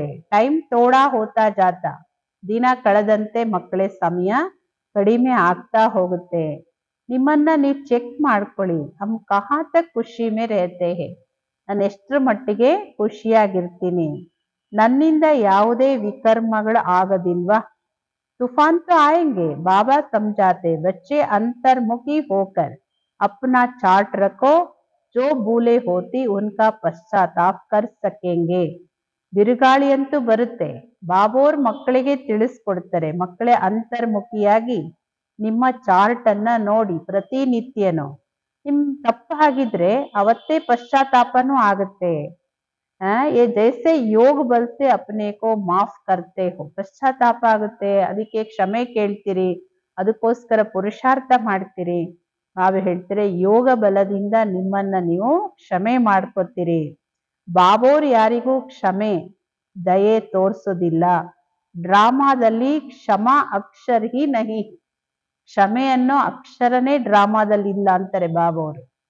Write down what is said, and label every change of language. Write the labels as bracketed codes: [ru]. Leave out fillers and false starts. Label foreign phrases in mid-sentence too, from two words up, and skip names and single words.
[hi] टाइम थोड़ा होता जाता, [kn] ದಿನ ಕಳೆದಂತೆ ಮಕ್ಕಳೇ ಸಮಯ ಕಡಿಮೆ ಆಗ್ತಾ ಹೋಗುತ್ತೆ. ನಿಮ್ಮನ್ನ ನೀವು ಚೆಕ್ ಮಾಡ್ಕೊಳ್ಳಿ, [hi] हम कहाँ तक खुशी में रहते हैं, [kn] ನಾನು ಎಷ್ಟರ ಮಟ್ಟಿಗೆ ಖುಷಿಯಾಗಿರ್ತೀನಿ, ನನ್ನಿಂದ ಯಾವುದೇ ವಿಕರ್ಮಗಳು ಆಗೋದಿಲ್ವಾ. [hi] तूफान तो आएंगे, बाबा समझाते, बच्चे अंतर्मुखी होकर अपना चार्ट रखो, जो भूले होती उनका पश्चाताप कर सकेंगे. [kn] ಬಿರುಗಾಳಿ ಅಂತೂ ಬರುತ್ತೆ, ಬಾಬೋರ್ ಮಕ್ಕಳಿಗೆ ತಿಳಿಸ್ಕೊಡ್ತಾರೆ. ಮಕ್ಕಳೇ ಅಂತರ್ಮುಖಿಯಾಗಿ ನಿಮ್ಮ ಚಾರ್ಟ್ ಅನ್ನ ನೋಡಿ ಪ್ರತಿನಿತ್ಯನು. ನಿಮ್ ತಪ್ಪಾಗಿದ್ರೆ ಅವತ್ತೇ ಪಶ್ಚಾತ್ತಾಪನೂ ಆಗುತ್ತೆ. [hi] ये जैसे योग बल से अपने को माफ करते हो, [kn] ಪಶ್ಚಾತ್ತಾಪ ಆಗುತ್ತೆ, ಅದಕ್ಕೆ ಕ್ಷಮೆ ಕೇಳ್ತೀರಿ, ಅದಕ್ಕೋಸ್ಕರ ಪುರುಷಾರ್ಥ ಮಾಡ್ತೀರಿ. ನಾವು ಹೇಳ್ತೀರಿ ಯೋಗ ಬಲದಿಂದ ನಿಮ್ಮನ್ನ ನೀವು ಕ್ಷಮೆ ಮಾಡ್ಕೋತೀರಿ. ಬಾಬೋರ್ ಯಾರಿಗೂ ಕ್ಷಮೆ ದಯೆ ತೋರ್ಸೋದಿಲ್ಲ. ಡ್ರಾಮಾದಲ್ಲಿ [hi] क्षमा अक्षर ही नहीं, [kn] ಕ್ಷಮೆ ಅನ್ನೋ ಅಕ್ಷರನೇ ಡ್ರಾಮಾದಲ್ಲಿ ಇಲ್ಲ ಅಂತಾರೆ ಬಾಬೋರು.